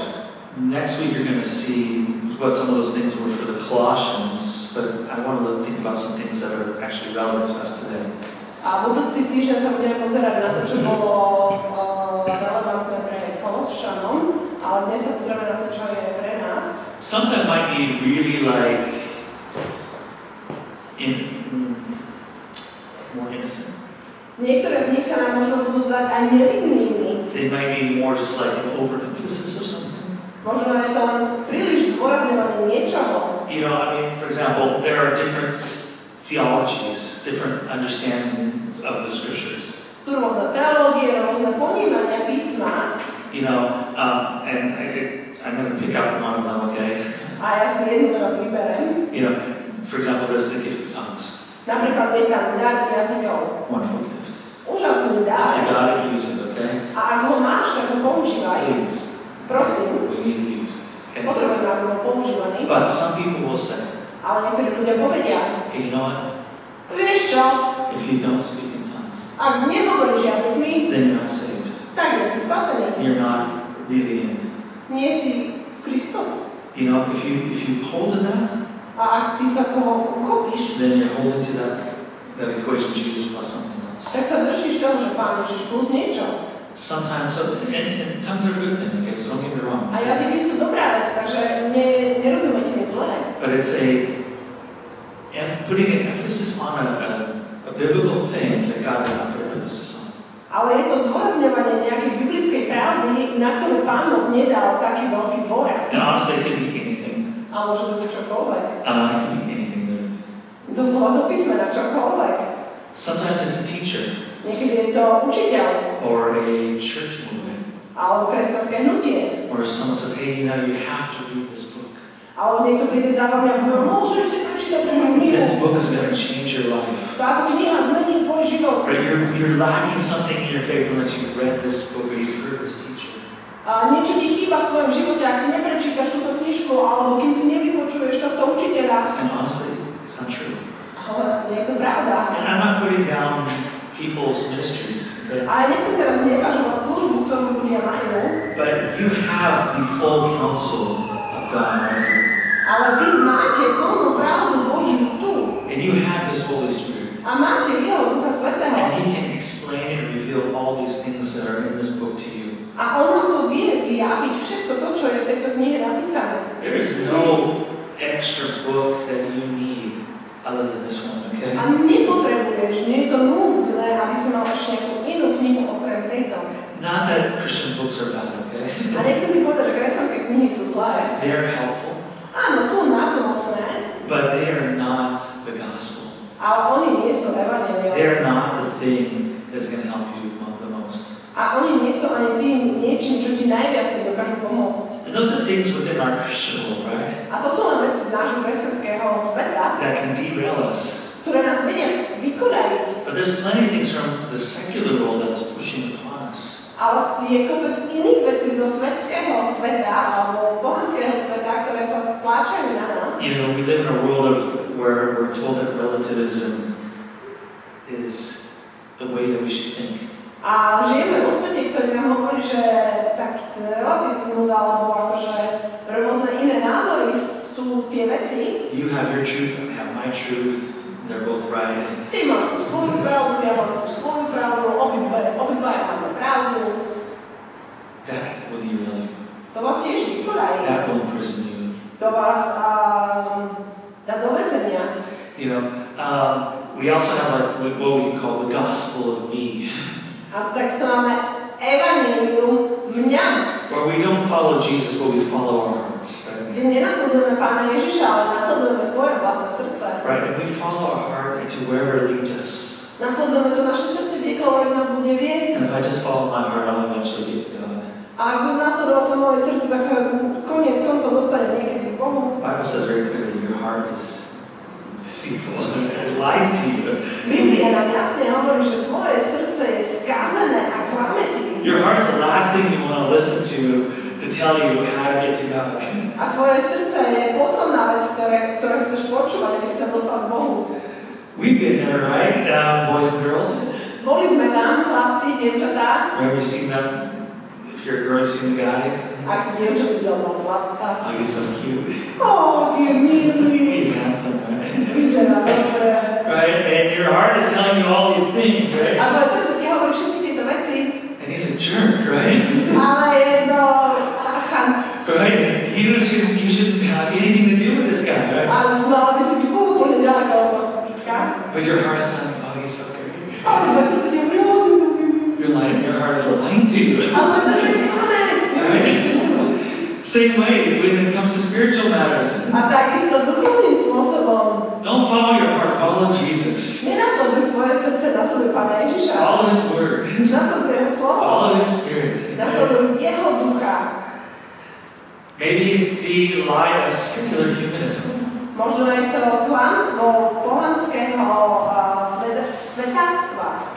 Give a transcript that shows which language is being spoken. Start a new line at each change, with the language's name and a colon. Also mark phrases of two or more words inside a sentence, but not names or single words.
English: Next week you're going to see what some of those things were for the Colossians, but I want to think about some things that are actually relevant to us today.
Slovak: A budúci týždeň sa budeme pozerať na to, čo bolo relevantné pre Kološanom, ale dnes sa pozrieme na to, čo je pre nás.
English: Some that might be really more innocent.
Slovak: Niektoré z nich sa nám možno budú zdať aj nevinnými.
English: They might be more just like an overemphasis of something.
Slovak: Možno je to len príliš zdôrazňovanie niečoho.
English: For example, there are different theologies, different understandings of the scriptures.
Slovak: Sú rôzne teológie, rôzne ponímania písma.
English: And I'm going to pick out one of them, okay?
Slovak: A ja si jednu teraz vyberem.
English: For example, there's the gift of tongues.
Slovak: Napríklad je tam dar jazykov.
English: Wonderful gift.
Slovak: úžasný
English: If you
Slovak: dar.
English: got it, use it, okay?
Slovak: A ak ho máš, tak ho používaj.
English: Please.
Slovak: Prosím,
English: We need to use it. Okay?
Slovak: potrebujeme, aby bol používaný.
English: But some people will say,
Slovak: Ale niektorí ľudia povedia,
English: hey, you know what?
Slovak: vieš čo,
English: If you don't speak in tongues,
Slovak: ak nehovoríš jazykmi,
English: then you're not saved.
Slovak: tak nie si spasený.
English: You're not really in.
Slovak: Nie si v Kristovi.
English: You know, if you hold to that,
Slovak: A ak ty sa toho uchopíš,
English: then you're holding to that equation, Jesus plus something else.
Slovak: tak sa držíš toho, že Pán Ježiš plus niečo.
English: Sometimes, and tongues are a good thing, okay, so don't get me wrong.
Slovak: A jazyky sú dobrá vec, takže nerozumejte mi zle.
English: But it's putting an emphasis on a biblical thing that God did not put emphasis on.
Slovak: Ale je to zdôrazňovanie nejakej biblickej pravdy, na ktorú Pán Boh nedal taký veľký dôraz.
English: And honestly, it could be anything.
Slovak: A môže to byť čokoľvek.
English: It could be anything there.
Slovak: Doslova do písmena čokoľvek.
English: Sometimes it's a teacher
Slovak: Niekedy je to učiteľ,
English: or a church movement,
Slovak: alebo kresťanské hnutie.
English: or someone says, hey, you know, you have to read this book.
Slovak: Alebo niekto príde za vami a povie, musíš si prečítať túto knihu.
English: This book is going to change your life.
Slovak: Táto kniha zmení tvoj život.
English: Right? You're lacking something in your faith unless you've read this book or you've heard this teacher.
Slovak: A niečo ti chýba v tvojom živote, ak si neprečítaš túto knižku, alebo kým si nevypočuješ tohto učiteľa.
English: And honestly, it's not true.
Slovak: Ale nie je to pravda.
English: And I'm not putting down people's ministries, okay?
Slovak: A ja nechcem teraz nevažovať službu, ktorú ľudia majú,
English: But you have the full counsel of God right here.
Slovak: ale vy máte plnú pravdu Božiu tu.
English: And you have His Holy Spirit.
Slovak: A máte Jeho Ducha Svätého.
English: And He can explain and reveal all these things that are in this book to you.
Slovak: A On vám to vie zjaviť všetko to, čo je v tejto knihe napísané.
English: There is no extra book that you need other than this one, okay?
Slovak: A nepotrebuješ, nie je to núdzne, aby si mal ešte nejakú inú knihu okrem tejto.
English: Not that Christian books are bad, okay?
Slovak: A nechcem ti povedať, že kresťanské knihy sú zlé.
English: They're helpful,
Slovak: Áno, sú nápomocné,
English: but they are not the gospel.
Slovak: ale oni nie sú evanjeliom.
English: They're not the thing that's going to help you the most.
Slovak: A oni nie sú ani tým niečím, čo ti najviacej dokážu pomôcť.
English: And those are things within our Christian world, right?
Slovak: A to sú len veci z nášho kresťanského sveta,
English: That can derail us.
Slovak: ktoré nás vedia vykonajiť.
English: But there's plenty of things from the secular world that's pushing upon us.
Slovak: Ale je kopec iných vecí zo svetského sveta alebo pohanského sveta, ktoré sa tlačajú na nás.
English: You know, we live in a world where we're told that relativism is the way that we should think.
Slovak: A žijeme vo svete, ktorý nám hovorí, že taký ten relativizmus alebo akože rôzne iné názory sú tie veci.
English: You have your truth, I have my truth, they're both right.
Slovak: Ty máš tú svoju pravdu, ja mám tú svoju pravdu, obidvaja máme pravdu.
English: That will derail you.
Slovak: To vás tiež vykonají.
English: That will imprison you.
Slovak: To vás dá do väzenia.
English: You know, we also have like what we can call the gospel of me.
Slovak: A tak sa máme evanjelium mňa.
English: Where we don't follow Jesus, but we follow our hearts, right?
Slovak: Kde nenasledujeme Pána Ježiša, ale nasledujeme svoje vlastné srdce.
English: Right, and we follow our heart into wherever it leads us.
Slovak: Nasledujeme to naše srdce, kdekoľvek nás bude viesť.
English: And if I just follow my heart, I'll eventually get to God.
Slovak: A ak budem nasledovať to moje srdce, tak sa koniec koncov dostane niekedy k Bohu.
English: The Bible says very clearly, your heart is deceitful. It lies to you.
Slovak: Biblia nám jasne hovorí, že tvoje srdce je skazené a klame ti.
English: Your heart's the last thing you want to listen to tell you how to get to God.
Slovak: A tvoje srdce je posledná vec, ktoré chceš počúvať, aby si sa dostal k Bohu.
English: We've been there, right? Boys and girls.
Slovak: Boli sme tam, chlapci, dievčatá.
English: Have you seen them? If you're a girl, you've seen the guy.
Slovak: Ak si dievča si videl toho chlapca.
English: Oh, he's so cute.
Slovak: Aký je milý.
English: He's handsome, right?
Slovak: Vyzerá dobre.
English: Right? And your heart is telling you all these things,
Slovak: A
English: right?
Slovak: tvoje srdce ti hovorí všetky tieto veci.
English: And he's a jerk, right?
Slovak: Ale je to parchant.
English: Right? You shouldn't have anything to do with this guy, right?
Slovak: Ale by si byť úplne ďaleko od tohto týka.
English: But your heart is telling you, oh, he's so great.
Slovak: Ale tvoje srdce ti hovorí,
English: Your heart is lying to you.
Slovak: ale tvoje srdce ti klame.
English: Right? Same way when it comes to spiritual matters.
Slovak: A takisto duchovným spôsobom.
English: Don't follow your heart, follow Jesus.
Slovak: Nenasleduj svoje srdce, nasleduj Pána Ježiša.
English: Follow His Word.
Slovak: Nasleduj Jeho slovo.
English: Follow His Spirit.
Slovak: Nasleduj Jeho ducha.
English: Maybe it's the lie of secular humanism.
Slovak: Možno je to klamstvo pohanského svetáctva.